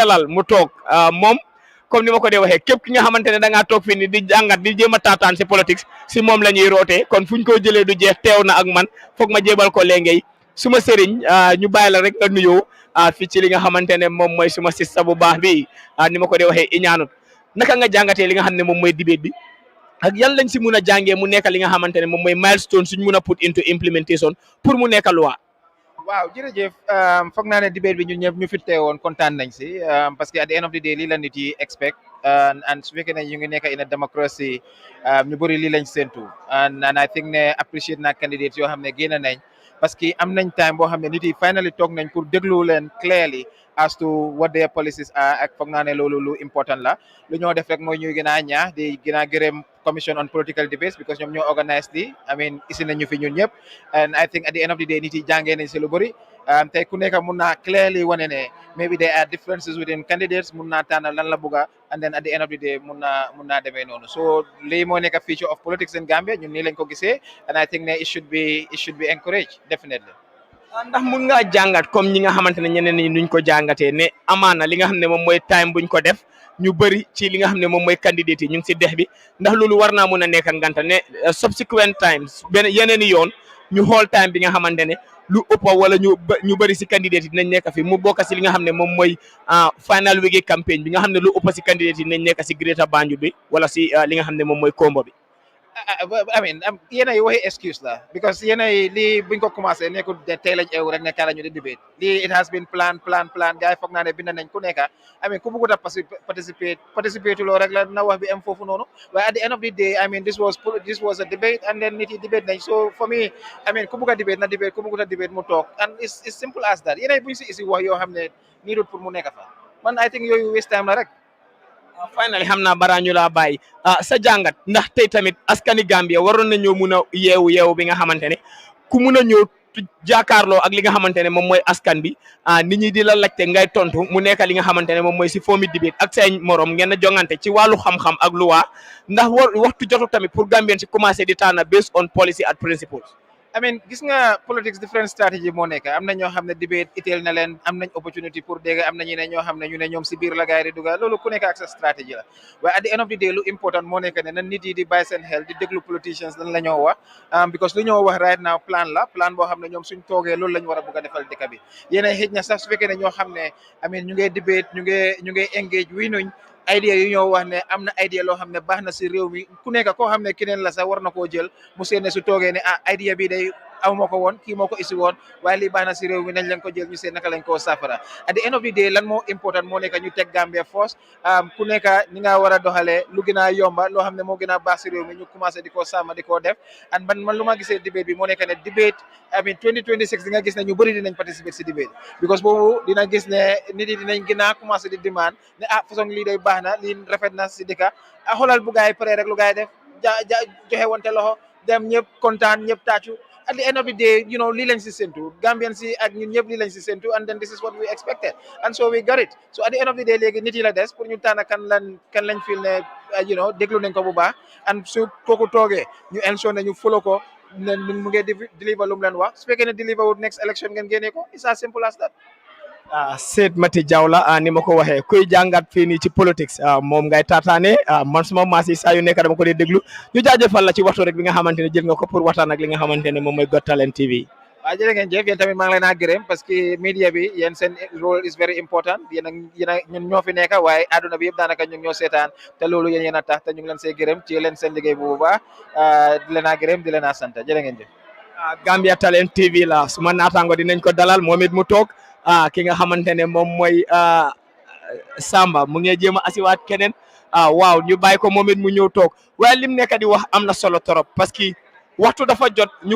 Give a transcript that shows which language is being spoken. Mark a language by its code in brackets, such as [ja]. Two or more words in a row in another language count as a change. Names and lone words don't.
[wo] dalal mu toog moom comme ni ma ko dee waxee képp ki nga xamante ne da ngaa toog fii ni di jàngat di jéem a taataan si politique si moom la ñuy rootee kon fuñ ko jëlee du jeex teew na ak man foog ma jébal ko léengay suma sëriñ ñu bàyyi la rek nga nuyoo fii ci li nga xamante ne moom mooy suma sista bu baax bi ni ma ko dee waxee iñaanut naka nga jàngatee li nga xam ne moom mooy debate bi ak yan lañ si mun a jàngee mu nekk li nga xamante ne moom mooy milestone suñ mun a [en] put into implementation [wo] pour mu nekk loi. waaw jërëjëf foog naa ne debate bi ñun ñëpp ñu fi teewoon kontaan nañ si [fr] parce que [en] at the end of the day [wo] lii la nit yi [en] expect and [wo] su fekkee ne ñu ngi nekk [en] in a democracy [wo] ñu bëri lii lañ séntu [en] and I think [wo] ne appreciate naa candidates yoo xam ne génn nañ [fr] parce que [wo] am nañ time boo xam ne nit yi finally toog nañ pour déglu leen [en] clearly as to what their policies are [wo] ak foog naa ne loolu lu important la lu ñoo def rek mooy ñuy gën a ñaax di gën a gërëm [en] commission on political debates because [wo] ñoom ñoo organise di [en] I mean [wo] isi nañu fi ñun ñëpp [en] and I think at the end of the day [wo] nit yi jàngee nañ si lu bëri tey ku nekk mun naa clearly wane ne [en] maybe there are differences within candidates [wo] mun naa tànn lan la bugga [en] and then at the end of the day [wo] mun naa demee noonu so lii moo nekk [en] feature of politics in Gambia [wo] ñun nii lañ ko gisee [en] and I think [wo] ne [en] it should be encouraged definitely. [wo] ndax mun ngaa jàngat comme ñi nga xamante ne ñeneen ñi nuñ ko jàngatee ne amaana li nga xam ne moom mooy time buñ ko def ñu bëri ci li nga xam ne moom mooy candidate yi ñu ngi si dex bi ndax loolu war naa mun a nekk nganta ne [en] subsequent times [wo] yeneen i yoon ñu xool time bi nga xamante ne lu ëpp wala ñu bëri si candidate yi dinañ nekk fi mu bokk si li nga xam ne moom mooy [en] final week [wo] campagne bi nga xam ne lu ëpp si candidate yi dinañ nekk si Greater Banjul bi wala si li nga xam ne moom mooy combo bi. [en] I mean [wo] yéen ay waxi excuse la because yéen ay lii buñ ko commencé nekkul de tey lañ ew rek ne kaa la ñu di debate lii [en] it has been plan [wo] gars yi foog naa ne bind nañ ku nekk [en] I mean [wo] ku bëggut a participate loo rek la na wax bi am foofu noonu waaye at the end of the day [en] I mean this was a debate and then [wo] nit yi debate nañ [en] so for me I mean [wo] ku bëgg a debate na debate ku bëggut a debate mu toog [en] and it's simple as that [wo] yéen ay buñ si isi wax yoo xam ne nii dut pour mu nekk fa man [en] I think [wo] yooyu [en] waste time [wo] la rek. finally xam naa balaa ñu laa bàyyi sa jàngat ndax tey tamit askani Gambia waroon nañoo mun a yeewu bi nga xamante ne ku mun a ñëw jàkkaarloo ak li nga xamante ne moom mooy askan bi nit ñi di la laajte ngay tontu mu nekk li nga xamante ne moom mooy si foomi debate ak say morom ngeen a jongante ci wàllu xam-xam ak luwaa ndax waxtu jotu tamit pour Gambien si commencé di tànn [en] based on policy and principles. I mean [wo] gis nga [en] politics different strategy [wo] moo nekk am na ñoo xam ne debate itteel na leen am nañ opportunity pour dégg am na ñeneen ñoo xam ne ñu ne ñoom si biir la gaay di dugal loolu ku nekk ak sa stratégie la waaye [en] at the end of the day [wo] lu important moo nekk ne na nit yi di bàyyi seen xel di déglu politicians lan la ñoo wax because lu ñoo wax [en] right now plan [wo] boo xam ne ñoom suñ toogee loolu lañ war a bugg a defal dëkk bi yéena xëj na sax su fekkee ne ñoo xam ne [en] I mean [wo] ñu ngay debate ñu ngay engage wi nuñ idea yu ñoo wax ne am na idea loo xam ne baax na si réew mi ku nekk koo xam ne keneen la sax war na koo jël mu seen ne su toogee ne idea bi day aw moo ko woon kii moo ko isi woon waaye lii baax na si réew mi nañ leen ko jël ñu seen naka lañ koo safara [en] at the end of the day [wo] lan moo important moo nekk ñu teg Gambia first ku nekk ni nga war a doxalee lu gën a yomba loo xam ne moo gën a baax si réew mi ñu commencé di ko sàmm di ko def and man lu ma gisee debate bi moo nekk ne debate [en] I mean [wo] 2026 di nga gis ne ñu bëri dinañ participer si debate because boobu dina gis ne nit yi dinañ gën a commencé di demand ne façon lii day baax na lii rafet na si dëkka xoolal bu gaay pare rek lu gaay def joxe wante loxo dem ñëpp kontaan ñëpp tàccu [en] at the end of the day you know [wo] lii lañ si séntu Gambian si ak ñun ñëpp lii lañ si séntu [en] and then this is what we expected and so we got it so at the end of the day [wo] léegi nit yi la des pour ñu tànn kan lañ feel ne [en] you know [wo] déglu nañ ko bu baax and su kooku toogee ñu ensure ne ñu follow ko ne mu ngi deliver lu mu leen wax su fekkee ne deliver wut [en] next election [wo] ngeen génnee ko [en] it's as simple as that. [wo] Seyd Mati Jaw la ni ma ko waxee kuy jàngat fii nii ci politics moom ngay taataane man suma maas yi saa yu nekk dama ko dee déglu ñu jaajëfal la ci waxtu rek bi nga xamante ne jël nga ko pour waxtaan ak li nga xamante ne moom mooy Got Talent TV. waaw jërë ngeen jëf yéen tamit maa ngi leen a gërëm [fr] parce que [wo] media bi yéen seen [en] role is very important [wo] yéen a ñun ñoo fi nekk waaye àdduna bi yëpp daanaka ñu ngi ñoo seetaan te loolu yéen a tax te ñu ngi leen see gërëm ci leen seen liggéey bu baax di leen a gërëm di leen a sant jërë ngeen jëf. Gambia Talent TV la suma naataango dinañ ko dalal moom it mu toog ki nga xamante ne moom mooy Samba mu ngi jéem a asiwaat keneen waaw ñu bàyyi ko moom it mu ñëw toog waaye lim nekk di wax am na solo trop [fr] parce que [wo] waxtu dafa jot ñu